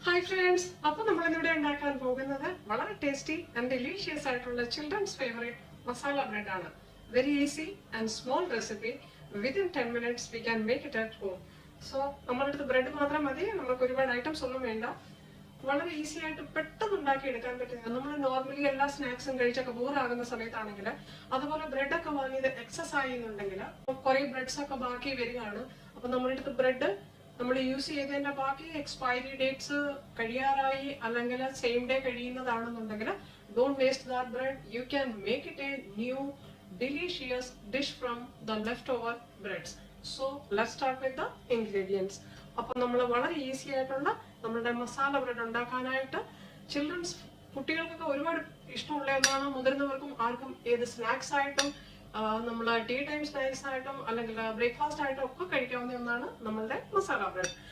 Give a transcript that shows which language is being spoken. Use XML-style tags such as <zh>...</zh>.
<ml>friends, അപ്പോൾ നമ്മൾ ഇവിടെ ഉണ്ടാക്കാൻ പോകുന്നത് വളരെ ടേസ്റ്റി ആൻഡ് ഡെലീഷ്യസ് ആയിട്ടുള്ള ചിൽഡ്രൻസ് ഫേവറേറ്റ് മസാല ബ്രെഡ് ആണ്.</ml> <en>Very easy and small recipe. Within 10 minutes we can make it at home.</en> <ml>So നമ്മുടെ അടുത്ത് ബ്രെഡ് മാത്രം മതി, നമുക്ക് ഒരുപാട് ഐറ്റംസ് ഒന്നും വേണ്ട. വളരെ ഈസി ആയിട്ട് പെട്ടെന്ന് ഉണ്ടാക്കി എടുക്കാൻ പറ്റുന്നത്. നമ്മൾ നോർമലി എല്ലാ സ്നാക്സും കഴിച്ചൊക്കെ ബോറാകുന്ന സമയത്താണെങ്കിൽ അതുപോലെ ബ്രെഡ് ഒക്കെ വാങ്ങിയത് എക്സസ് ആയിരുന്നുണ്ടെങ്കിൽ കുറെ ബ്രെഡ്സ് ഒക്കെ ബാക്കി വരികയാണ്. അപ്പൊ നമ്മുടെ അടുത്ത് ബ്രെഡ് നമ്മൾ യൂസ് ചെയ്തതിന്റെ ബാക്കി എക്സ്പയറി ഡേറ്റ്സ് കഴിയാറായി അല്ലെങ്കിൽ same day കഴിയുന്നതാണെന്നുണ്ടെങ്കിൽ</ml> <en>Don't waste that bread. You can make it a new delicious dish from the leftover breads. So let's start with the ingredients.</en> <ml>അപ്പോൾ നമ്മൾ വളരെ ഈസി ആയിട്ടുള്ള നമ്മുടെ മസാല ബ്രെഡ് ഉണ്ടാക്കാനായിട്ട് ചിൽഡ്രൻസ് കുട്ടികൾക്കൊക്കെ ഒരുപാട് ഇഷ്ടമുള്ള ഒന്നാണ്. മുതിർന്നവർക്കും ആർക്കും ഏത് സ്നാക്സ് ആയിട്ടും നമ്മൾ ടീ ടൈം സ്നാക്സ് ആയിട്ടും അല്ലെങ്കിൽ ബ്രേക്ക്ഫാസ്റ്റ് ആയിട്ടും ഒക്കെ കഴിക്കാവുന്ന ഒന്നാണ് നമ്മളുടെ മസാല ബ്രെഡ്.</ml>